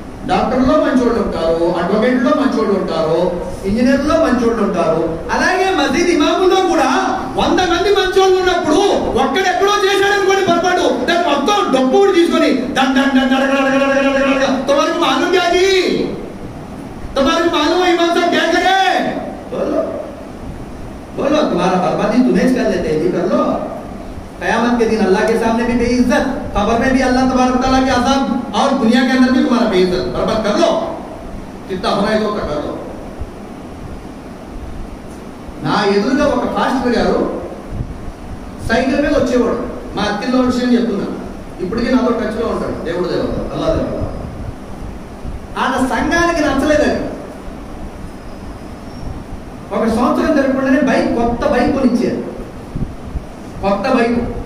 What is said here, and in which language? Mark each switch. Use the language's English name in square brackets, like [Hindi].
[Telugu] డాక్టర్లో మంచోళ్ళు ఉంటారు, అడ్వకేట్లో మంచోళ్ళు ఉంటారు, ఇంజనీర్లో మంచోళ్ళు ఉంటారు. అలాగే మసీద్ ఇమాముల్లో కూడా 100 మంది మంచోళ్ళు ఉన్నప్పుడు ఒక్కడెక్కడో చేశాడనుకోండి పొరపాటు, దాన్ని మొత్తం డబ్బు కూడా తీసుకొని [Hindi] तुम्हारे को मालूम क्या जी, तुम्हारे को मालूम है इमाम साहब क्या करे? बोलो बोलो, तुम्हारा बर्बादी तुम्हें कर लेते हैं जी, कर लो। कयामत के दिन अल्लाह के सामने भी बेइज्जत, कब्र में भी अल्लाह तबारक तआला के अज़ाब, और दुनिया के अंदर भी तुम्हारा बेइज्जत। बर्बाद कर लो, जितना होना है तो कर लो। [Telugu] నా ఎదురుగా ఒక పాస్టర్ గారు సైకిల్ మీద వచ్చేవాడు. మా అత్తిల్లో విషయం చెప్తున్నా, ఇప్పటికీ నాతో టచ్లో ఉంటాడు. దేవుడు దేవత, అల్లా దేవత. ఆయన సంఘానికి నచ్చలేదని 1 సంవత్సరం జరగకుండానే బైక్, కొత్త బైక్ కొనిచ్చారు. కొత్త బైక్.